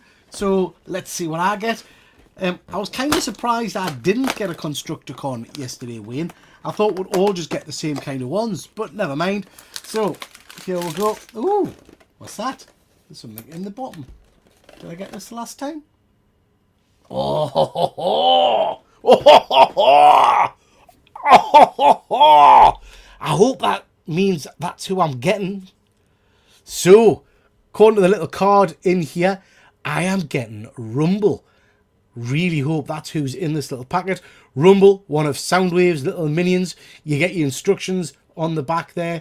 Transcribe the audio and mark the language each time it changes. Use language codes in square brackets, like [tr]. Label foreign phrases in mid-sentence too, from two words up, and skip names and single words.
[en] So let's see what I get. I was kind of surprised I didn't get a Constructicon yesterday, Wayne. I thought we'd all just get the same kind of ones, but never mind. So here we go. Ooh, what's that? There's something in the bottom. Did I get this last time? Oh, ho, ho, ho. Oh, ho, ho, ho. Oh, ho, ho. I hope that means that's who I'm getting. So, according to the little card in here, I am getting Rumble. Really hope that's who's in this little packet. Rumble, one of Soundwave's little minions. You get your instructions on the back there.